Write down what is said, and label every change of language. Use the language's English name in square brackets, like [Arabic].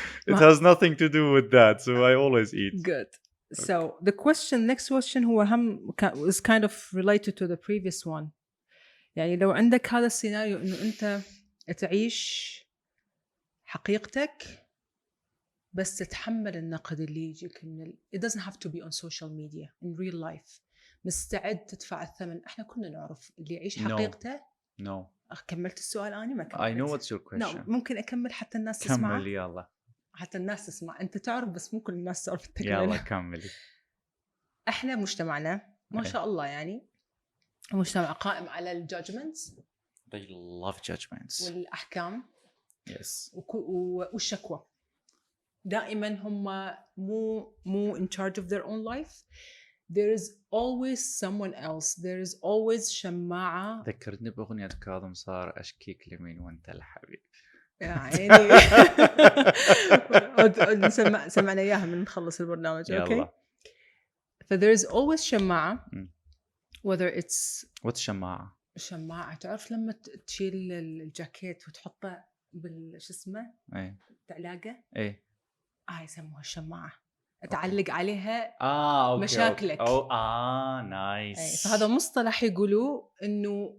[English] It has nothing to do with that, so I always eat. Good. So the next question [Arabic] هو هم [English] is kind of related to the previous one. [Arabic] يعني لو عندك هذا السيناريو إنه أنت تعيش حقيقتك بس تتحمل النقد اللي يجيك من [English] it doesn't have to be on social media in real life. [Arabic] مستعد تدفع الثمن. إحنا كنا نعرف اللي يعيش حقيقته. [English] No. [Arabic] كملت السؤال أنا ما كملت. [English] I know what's your question. [Arabic] No, ممكن أكمل حتى الناس تسمع. كمل يلا. حتى الناس تسمع. أنت تعرف بس مو كل الناس تعرف التكملة. يلا كملي. إحنا مجتمعنا ما شاء الله يعني مجتمع قائم على الجادجمنتس. [English] They love judgments. [Arabic] والأحكام. [English] Yes. [Arabic] والشكوى. دائما هم مو [English] in charge of their own life. there is always someone else. There is always شماعة. [Arabic] ذكرتني بأغنية كاظم صار أشكيك لمين وأنت الحبيب. يعني سمعنا إياها من نخلص البرنامج. [English] أوكي. ف there is always شماعة. Whether it's what's شماعة؟ [Arabic] شماعة تعرف لما تشيل الجاكيت وتحطه شو اسمه؟ إيه. تعلاقة؟ إيه. يسموها الشماعة. تعلق عليها [English] أوكي. [Arabic] مشاكلك. [English] نايس. [Arabic] فهذا مصطلح يقولوا إنه